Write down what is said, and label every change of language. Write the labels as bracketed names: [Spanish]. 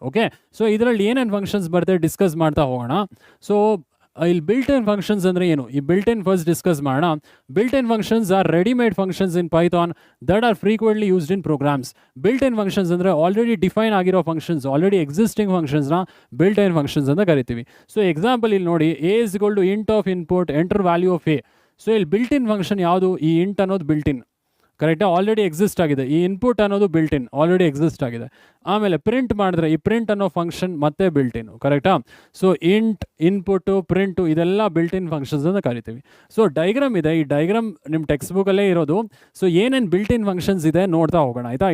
[Kannada] Okay, so ಇದರಲ್ಲಿ ಏನೇನು functions ಬರುತ್ತೆ ಡಿಸ್ಕಸ್ ಮಾಡ್ತಾ ಹೋಗೋಣ. ಸೊ ಇಲ್ಲಿ ಬಿಲ್ಟ್ ಇನ್ ಫಂಕ್ಷನ್ಸ್ ಅಂದರೆ ಏನು, ಈ ಬಿಲ್ಟ್ ಇನ್ ಫಸ್ಟ್ ಡಿಸ್ಕಸ್ ಮಾಡೋಣ. [English] Built in functions are readymade functions in Python that are frequently used in programs. [Kannada] Built in functions ಅಂದರೆ ಆಲ್ರೆಡಿ ಡಿಫೈನ್ ಆಗಿರೋ functions, already existing ಫಂಕ್ಷನ್ಸ್ನ built in functions ಅಂತ ಕರಿತೀವಿ. So example ಇಲ್ಲಿ ನೋಡಿ, [English] a is equal to int of input enter value of a. [Kannada] So ಇಲ್ಲಿ built in function ಯಾವುದು, ಈ int ಅನ್ನೋದು ಬಿಲ್ಟ್ ಇನ್, ಕರೆಕ್ಟಾ, ಆಲ್ರೆಡಿ ಎಕ್ಸಿಸ್ಟ್ ಆಗಿದೆ. ಈ ಇನ್ಪುಟ್ ಅನ್ನೋದು ಬಿಲ್ಟ್ ಇನ್, ಆಲ್ರೆಡಿ ಎಕ್ಸಿಸ್ಟ್ ಆಗಿದೆ. ಆಮೇಲೆ ಪ್ರಿಂಟ್ ಮಾಡಿದ್ರೆ ಈ ಪ್ರಿಂಟ್ ಅನ್ನೋ ಫಂಕ್ಷನ್ ಮತ್ತೆ ಬಿಲ್ಟ್ ಇನ್, ಕರೆಕ್ಟಾ. ಸೊ ಇಂಟ್, ಇನ್ಪುಟ್ಟು, ಪ್ರಿಂಟು ಇದೆಲ್ಲ ಬಿಲ್ಟ್ ಇನ್ ಫಂಕ್ಷನ್ಸ್ ಅಂತ ಕರಿತೀವಿ. ಸೊ ಡೈಗ್ರಾಮ್ ಇದೆ, ಈ ಡೈಗ್ರಾಮ್ ನಿಮ್ಮ ಟೆಕ್ಸ್ಟ್ ಬುಕ್ಕಲ್ಲೇ ಇರೋದು. ಸೊ ಏನೇನು ಬಿಲ್ಟ್ ಇನ್ ಫಂಕ್ಷನ್ಸ್ ಇದೆ ನೋಡ್ತಾ ಹೋಗೋಣ ಆಯಿತಾ.